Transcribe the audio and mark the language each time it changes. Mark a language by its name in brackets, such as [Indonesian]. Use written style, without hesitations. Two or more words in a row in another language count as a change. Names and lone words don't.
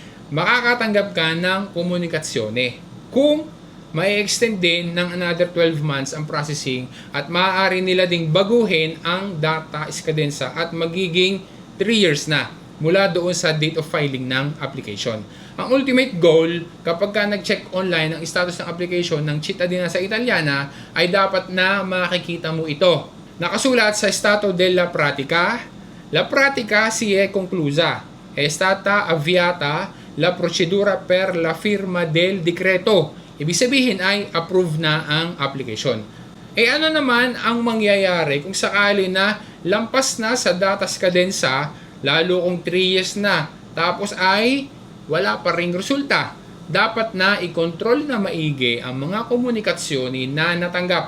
[Filipino] Makakatanggap ka ng komunikasyone. Kung may extend din ng [English] another 12 months [Filipino] ang processing at maaari nila ding baguhin ang [Italian] data scadenza [Filipino] at magiging 3 years na mula doon sa [English] date of filing [Filipino] ng application. Ang [English] ultimate goal, [Filipino] kapag ka nag-check online ang status ng application ng [Italian] Cittadinanza Italiana, [Filipino] ay dapat na makikita mo ito. Nakasulat sa [Italian] Stato della Pratica, la pratica si è conclusa. È stata avviata la procedura per la firma del decreto. [Filipino] Ibig sabihin ay approve na ang application. Ano naman ang mangyayari kung sakali na lampas na sa [Italian] data scadenza, [Filipino] lalo kung 3 years na, tapos ay wala pa ring resulta? Dapat na i-control na maigi ang mga komunikasyoni na natanggap.